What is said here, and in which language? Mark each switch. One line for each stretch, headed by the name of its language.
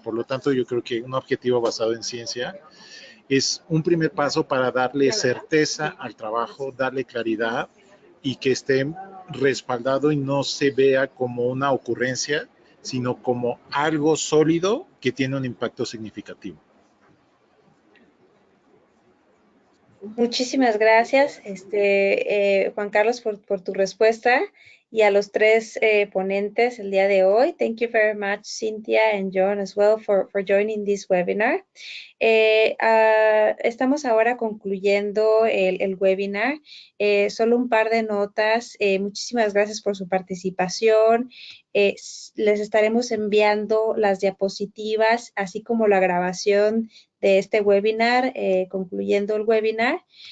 Spanish: Por lo tanto, yo creo que un objetivo basado en ciencia es un primer paso para darle certeza al trabajo, darle claridad y que esté respaldado y no se vea como una ocurrencia, sino como algo sólido que tiene un impacto significativo. Muchísimas gracias, Juan Carlos, por tu respuesta, y a los tres ponentes el día de hoy.
English: Thank you very much, Cynthia and John, as well, for joining this webinar.
Spanish: Estamos ahora concluyendo el webinar. Solo un par de notas. Muchísimas gracias por su participación. Les estaremos enviando las diapositivas, así como la grabación de este webinar, concluyendo el webinar.